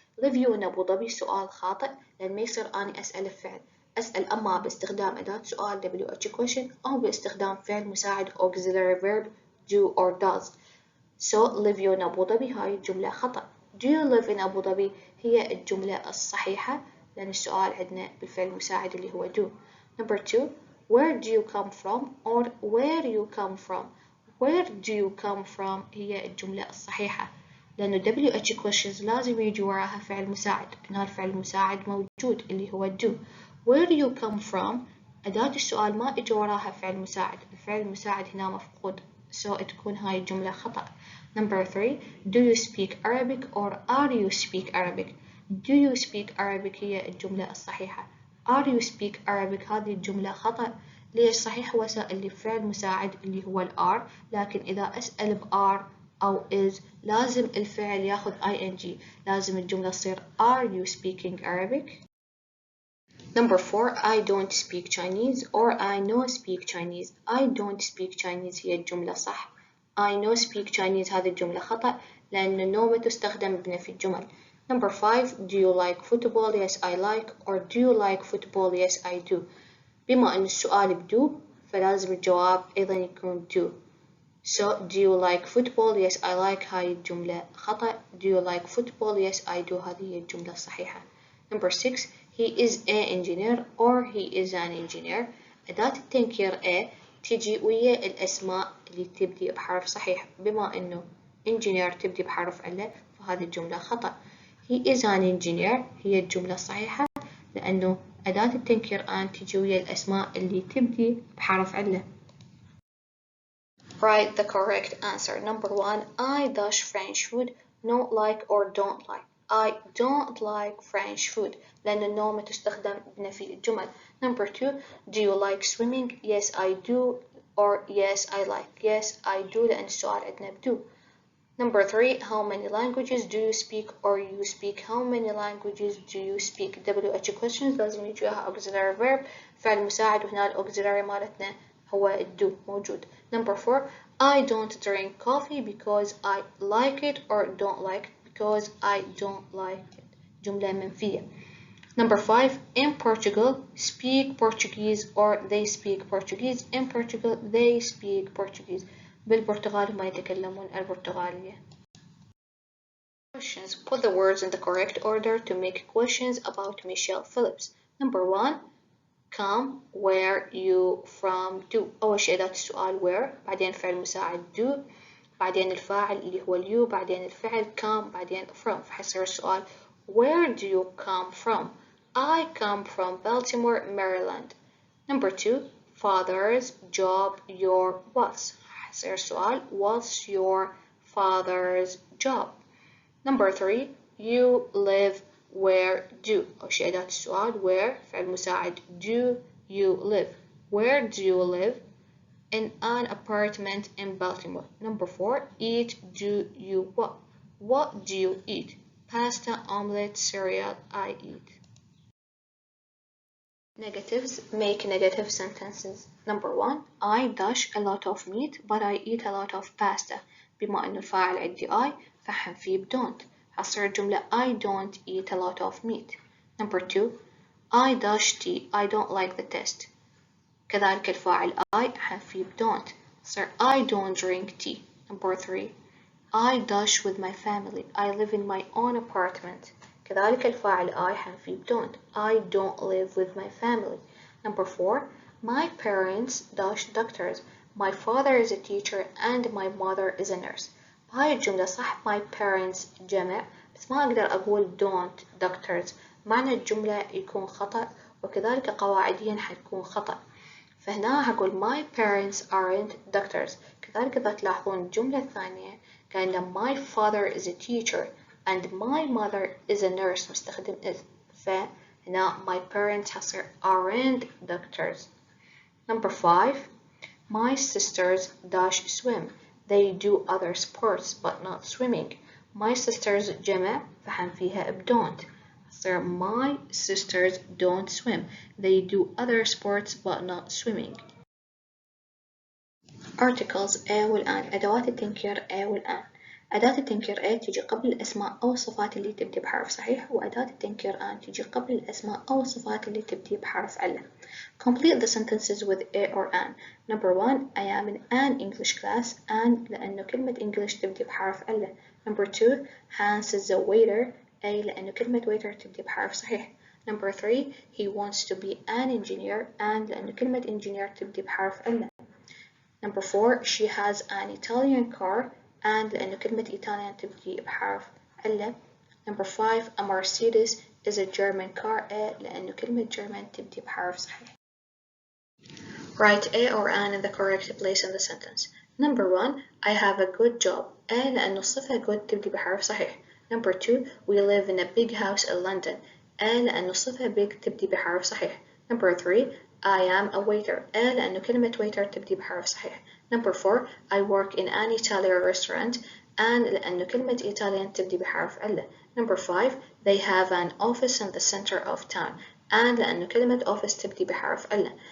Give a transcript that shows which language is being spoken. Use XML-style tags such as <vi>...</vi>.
<en>Live you in Abu Dhabi</en> <ar>سؤال خاطئ لأن ما يصير أني أسأل الفعل. أسأل أما باستخدام أداة سؤال</ar> <en>WH question</en> <ar>أو باستخدام فعل مساعد</ar> <en>auxiliary verb do or does. So live you in Abu Dhabi</en> <ar>هاي الجملة خطأ.</ar> <en>Do you live in Abu Dhabi</en> <ar>هي الجملة الصحيحة لأن السؤال عندنا بالفعل المساعد اللي هو do.</ar> <en>Number 2. Where do you come from or where you come from? Where do you come from</en> <ar>هي الجملة الصحيحة لأنه</ar> <en>WH questions</en> <ar>لازم يجي وراها فعل مساعد. هنا الفعل المساعد موجود اللي هو do.</ar> <en>Where do you come from</en> <ar>أداة السؤال ما إجا وراها فعل مساعد. الفعل المساعد هنا مفقود. So تكون هاي الجملة خطأ.</ar> <en>Number 3. Do you speak Arabic or are you speak Arabic? Do you speak Arabic هي الجملة الصحيحة. Are you speak Arabic</en> <ar>هذه الجملة خطأ. ليش؟ صحيح هو سائل لي فعل مساعد اللي هو الار، لكن إذا أسأل بار أو is لازم الفعل ياخذ ing. لازم الجملة تصير</ar> <en>Are you speaking Arabic? Number 4. I don't speak Chinese or I know speak Chinese. I don't speak Chinese</en> <ar>هي الجملة صح.</ar> <en>I know speak Chinese</en> <ar>هذه الجملة خطأ لأن no ما تستخدم بنفي الجمل.</ar> <en>Number 5. Do you like football? Yes I like. Or do you like football? Yes I do.</en> <ar>بما أن السؤال بدو فلازم الجواب أيضا يكون do.</ar> <en>So do you like football? Yes I like</en> <ar>هاي الجملة خطأ.</ar> <en>Do you like football? Yes I do</en> <ar>هذه هي الجملة الصحيحة.</ar> <en>Number 6. He is an engineer or he is an engineer.</en> <ar>أداة التنكير a تجي ويا الأسماء اللي تبدي بحرف صحيح. بما أنه engineer تبدي بحرف علة فهذه الجملة خطأ.</ar> <en>He is an engineer</en> <ar>هي الجملة الصحيحة لأنه أداة التنكير أن تجي ويا الأسماء اللي تبدي بحرف علة.</ar> <en>Write the correct answer. Number 1. I dash French food. No like or don't like. I don't like French food</en> <ar>لأن no ما تستخدم بنفي الجمل.</ar> <en>Number 2. Do you like swimming? Yes I do or yes I like. Yes I do</en> <ar>لأن السؤال عندنا بدو.</ar> <en>Number 3. How many languages do you speak or you speak? How many languages do you speak? WH questions</en> <ar>لازم يجي وياها</ar> <en>auxiliary verb</en> <ar>فعل مساعد وهنا الauxiliary مالتنا هو do موجود.</ar> <en>Number 4. I don't drink coffee because I like it or don't like it because I don't like it.</en> <ar>جملة منفية.</ar> <en>Number 5. In Portugal speak Portuguese or they speak Portuguese. In Portugal they speak Portuguese.</en> <ar>بالبرتغال هم يتكلمون البرتغالية.</ar> <en>Questions. Put the words in the correct order to make questions about Michelle Phillips. Number 1. Come, where, you, from, do.</en> <ar>أول شيء أداة السؤال where، بعدين فعل مساعد do، بعدين الفاعل اللي هو you، بعدين الفعل come، بعدين from. فحيصير السؤال</ar> <en>Where do you come from? I come from Baltimore, Maryland. Number 2. Father's job, your what's.</en> <ar>حيصير السؤال</ar> <en>What's your father's job? Number 3. You live where do.</en> <ar>أول شيء أداة السؤال where فعل مساعد</ar> <en>do you live. Where do you live? In an apartment in Baltimore. Number 4. Eat do you what? What do you eat? Pasta, omelette, cereal, I eat. Negatives. Make negative sentences. Number 1. I dash a lot of meat but I eat a lot of pasta.</en> <ar>بما أنه الفاعل عندي I فحنفيه ب don't. حصير الجملة</ar> <en>I don't eat a lot of meat. Number 2. I dash tea. I don't like the taste.</en> <ar>كذلك الفاعل I حنفيه ب don't.</ar> <en>صار I don't drink tea. Number 3. I dash with my family. I live in my own apartment.</en> <ar>كذلك الفاعل I حنفيه ب don't.</ar> <en>I don't live with my family. Number 4. My parents dash doctors. My father is a teacher and my mother is a nurse.</en> <ar>بهاي الجملة صح</ar> <en>my parents</en> <ar>جمع بس ما أقدر أقول</ar> <en>don't doctors.</en> <ar>معنى الجملة يكون خطأ وكذلك قواعديا حتكون خطأ. فهنا هقول</ar> <en>my parents aren't doctors.</en> <ar>كذلك إذا تلاحظون الجملة الثانية قايلة</ar> <en>my father is a teacher and my mother is a nurse</en> <ar>مستخدم is. فهنا</ar> <en>my parents</en> <ar>حصير</ar> <en>aren't doctors. Number 5. My sisters dash swim. They do other sports but not swimming. My sisters</en> <ar>جمع فحنفيها ب</ar> <en>don't. So my sisters don't swim. They do other sports but not swimming. Articles A والآن.</en> <ar>أدوات التنكير A والآن. أداة التنكير A تجي قبل الأسماء أو الصفات اللي تبدي بحرف صحيح، وأداة التنكير آن تجي قبل الأسماء أو الصفات اللي تبدي بحرف ألا.</ar> <en>Complete the sentences with A or an. Number 1. I am in an English class.</en> <ar>An لأنه كلمة English تبدي بحرف ألا.</ar> <en>Number 2. Hans is a waiter.</en> <ar>A لأنه كلمة waiter تبدي بحرف صحيح.</ar> <en>Number 3. He wants to be an engineer.</en> <ar>An لأنه كلمة engineer تبدي بحرف ألا.</ar> <en>Number 4. She has an Italian car.</en> <ar>And لأنه كلمة Italian تبدي بحرف ألا.</ar> <en>Number 5. A Mercedes is a German car.</en> <ar>A لأنه كلمة German تبدي بحرف صحيح.</ar> <en>Write A or an in the correct place in the sentence. Number 1. I have a good job.</en> <ar>A لأنه الصفة good تبدي بحرف صحيح.</ar> <en>Number 2. We live in a big house in London.</en> <ar>A لأنه الصفة big تبدي بحرف صحيح.</ar> <en>Number 3. I am a waiter.</en> <ar>A لأنه كلمة waiter تبدي بحرف صحيح.</ar> <en>Number 4. I work in an Italian restaurant.</en> <ar>And لأنه كلمة Italian تبدي بحرف ألا.</ar> <en>Number 5. They have an office in the center of town.</en> <ar>And لأنه كلمة office تبدي بحرف ألا.</ar>